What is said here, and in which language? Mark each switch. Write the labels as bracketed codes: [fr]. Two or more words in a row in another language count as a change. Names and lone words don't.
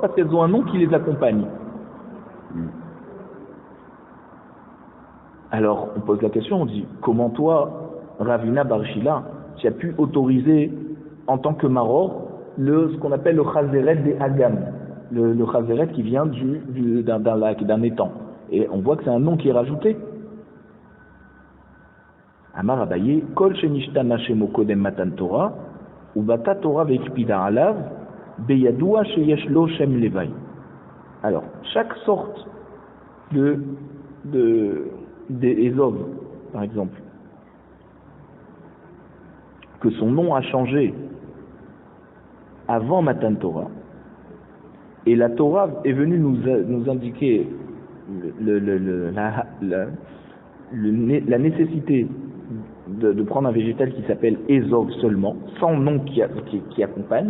[fr] Parce qu'elles ont un nom qui les accompagne. Alors on pose la question, on dit, comment toi, Ravina bar Shila, tu as pu autoriser en tant que maror ce qu'on appelle le Chazeret des Agam, le Chazeret qui vient d'un lac, d'un étang. Et on voit que c'est un nom qui est rajouté. [he] אמר אביי, כל שנשתנה שמו קודם מתן תורה, ובאת תורה והקפידה עליו, בידוע שיש לו שם לווי. [fr] Alors, chaque sorte des Ezov, par exemple, que son nom a changé avant [he] מתן תורה, [fr] et la Torah est venue nous indiquer la nécessité de prendre un végétal qui s'appelle Ezov seulement, sans nom qui accompagne.